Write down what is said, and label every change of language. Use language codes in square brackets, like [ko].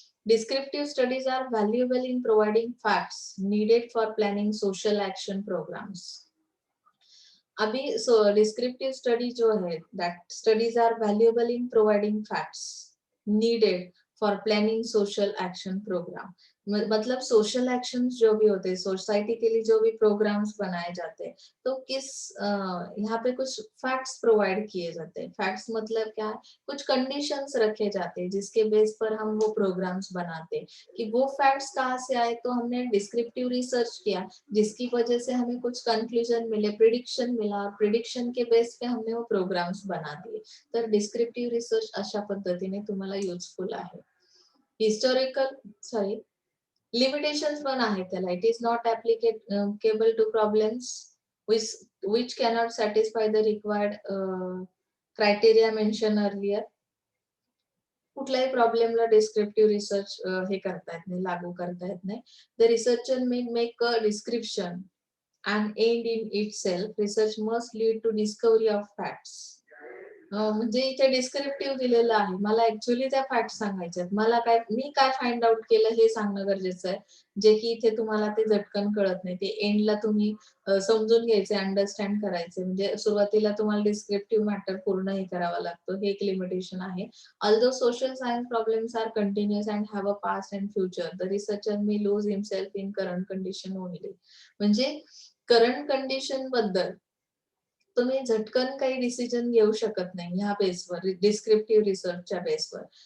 [en] Descriptive studies are valuable in providing facts needed for planning social action programs. [hi] अभी [en] descriptive study जो है, that studies are valuable in providing facts needed for planning social action program. [hi] मतलब social actions जो भी होते हैं, society के लिए जो भी प्रोग्राम्स बनाए जाते हैं, तो किस यहाँ पे कुछ फैक्ट्स प्रोवाइड किए जाते हैं. फैक्ट्स मतलब क्या है, कुछ कंडीशंस रखे जाते हैं जिसके बेस पर हम वो प्रोग्राम्स बनाते हैं. कि वो फैक्ट्स कहाँ से आए, तो हमने डिस्क्रिप्टिव रिसर्च किया जिसकी वजह से हमें कुछ कंक्लूजन मिले, प्रिडिक्शन मिला, प्रिडिक्शन के बेस पे हमने वो प्रोग्राम्स बना दिए. [mr] तर डिस्क्रिप्टिव्ह रिसर्च अशा पद्धतीने तुम्हाला युजफुल आहे. हिस्टॉरिकल लिमिटेशन्स पण आहेत त्याला. [en] It is not applicable to problems which cannot satisfy the required criteria mentioned earlier. [mr] कुठल्याही प्रॉब्लेमला डिस्क्रिप्टिव्ह रिसर्च हे करता येत नाही, लागू करता येत नाही. [en] The researcher may make a description and end in itself. Research must lead to discovery of facts. [mr] म्हणजे इथे डिस्क्रिप्टिव्ह दिलेलं आहे, मला ऍक्च्युअली त्या फॅक्ट सांगायच्यात, मी काय फाइंड आउट केलं हे सांगणं गरजेचं आहे, जे की इथे तुम्हाला ते झटकन कळत नाही. ते एंडला तुम्ही समजून घ्यायचे, अंडरस्टँड करायचे. म्हणजे सुरुवातीला तुम्हाला डिस्क्रिप्टिव्ह मॅटर पूर्ण हे करावा लागतो, हे एक लिमिटेशन आहे. [en] Although social science problems are continuous and have a past and future, the researcher may lose himself in current condition only. [mr] म्हणजे करंट कंडिशन बद्दल तुम्ही झटकन काही डिसिजन घेऊ शकत नाही ह्या बेसवर, डिस्क्रिप्टिव्ह रिसर्चच्या बेसवर.